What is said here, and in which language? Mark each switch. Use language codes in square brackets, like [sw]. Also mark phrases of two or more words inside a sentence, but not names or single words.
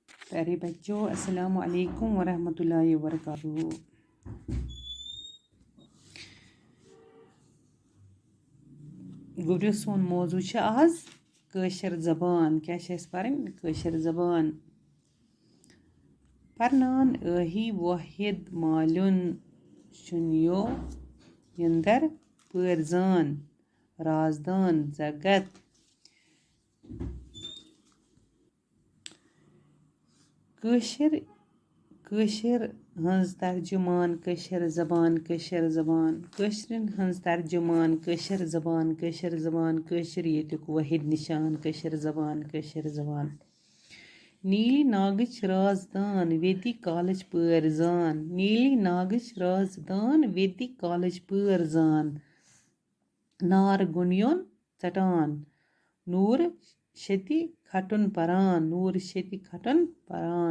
[ur] پیارے بچوں, [ar] السلام عليكم ورحمة الله وبركاته. [ks] गुरु सोन मौजू छ आज कशर जबान। क्या पढ़ कशर जबान। परनान अही वाहिद मालुन शुनियो यंदर परजान राजदान जगत। कशर हंज तर्जुमान कशर जबान कशर जबान कशरन हंज तर्जुमान कशर जबान कशर जबान कशर येतुक वाहिद निशान कशर जबान। नीली नागच राजदान वेदी कालच परजान। नीली नागच राजदान वेदी कालच परजान। नार गुनियोन चटान नूर शति खटन परान।